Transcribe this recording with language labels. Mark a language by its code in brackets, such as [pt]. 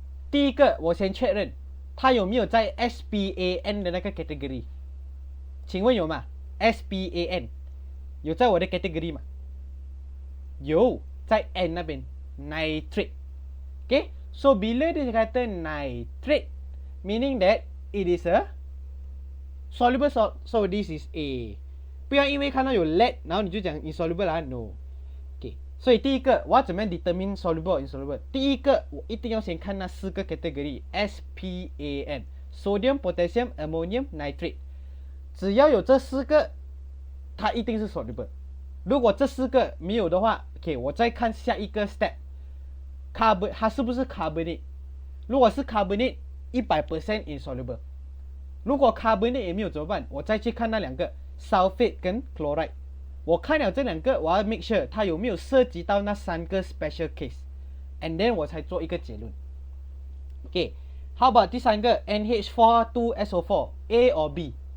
[zh] 第一个我先确认它有没有在 SPAN 的那个 category， 请问有吗？ SPAN 有在我的 category 吗？有，在 [en] N [zh] 那边 [en] nitrate。 OK， so [ms] bila dia kata [en] nitrate meaning that it is a soluble salt, so this is A。 [zh] 不要因为看到有 lead 然后你就讲 insoluble 啊 no。 OK， 所以第一个我要怎么样 [en] determine soluble or insoluble？ [zh] 第一个我一定要先看那4个 category SPAN sodium potassium ammonium nitrate， 只要有这4个它一定是 soluble。如果这4个没有的话 OK， 我再看下一个 step carbon 它是不是 carbonate。如果是 carbonate 100% insoluble。如果 carbonate 也没有怎么办？我再去看那2个 sulfate 跟 chloride。我看了这2个，我要 [en] make sure [zh] 它有没有涉及到那3个 special case， [en] and then [zh] 我才做一个结论。 [en] OK， how about [zh] 第3个 [en] NH4 2SO4 A or B？